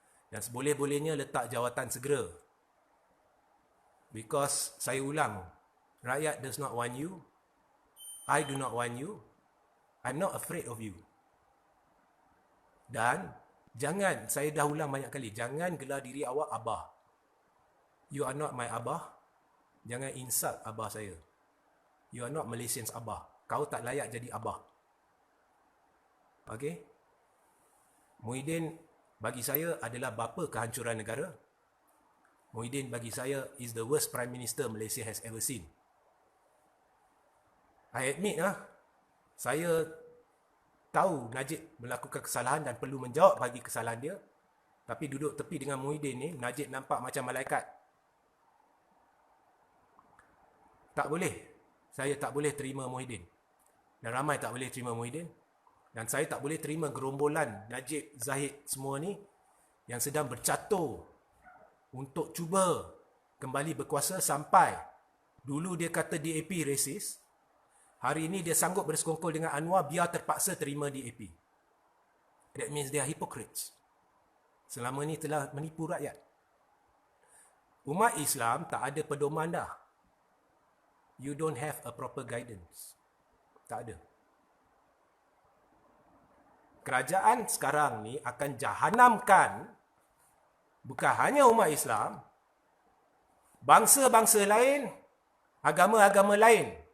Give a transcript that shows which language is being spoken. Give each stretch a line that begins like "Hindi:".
Malay: Dan seboleh-bolehnya letak jawatan segera.
English: Because
Malay: saya ulang,
English: rakyat does not want you. I do not want you. I'm not afraid of you.
Malay: Dan jangan, saya dah ulang banyak kali, jangan gelar diri awak abah.
English: You are not my abah.
Malay: Jangan insult abah saya.
English: You are not Malaysians abah.
Malay: Kau tak layak jadi abah. Okay? Muhyiddin bagi saya adalah bapa kehancuran negara.
English: Muhyiddin
Malay: bagi saya
English: is the worst Prime Minister Malaysia has ever seen. I admit
Malay: saya tahu Najib melakukan kesalahan dan perlu menjawab bagi kesalahan dia. Tapi duduk tepi dengan Muhyiddin ni, Najib nampak macam malaikat. Tak boleh. Saya tak boleh terima Muhyiddin. Dan ramai tak boleh terima Muhyiddin. Dan saya tak boleh terima gerombolan Najib, Zahid semua ni yang sedang bercatur untuk cuba kembali berkuasa sampai dulu dia kata DAP racist. Hari ini dia sanggup bersekongkol dengan Anwar biar terpaksa terima DAP.
English: That means they are hypocrites.
Malay: Selama ini telah menipu rakyat. Umat Islam tak ada pedoman dah.
English: You don't have a proper guidance.
Malay: Tak ada. Kerajaan sekarang ni akan jahanamkan bukan hanya umat Islam, bangsa-bangsa lain, agama-agama lain.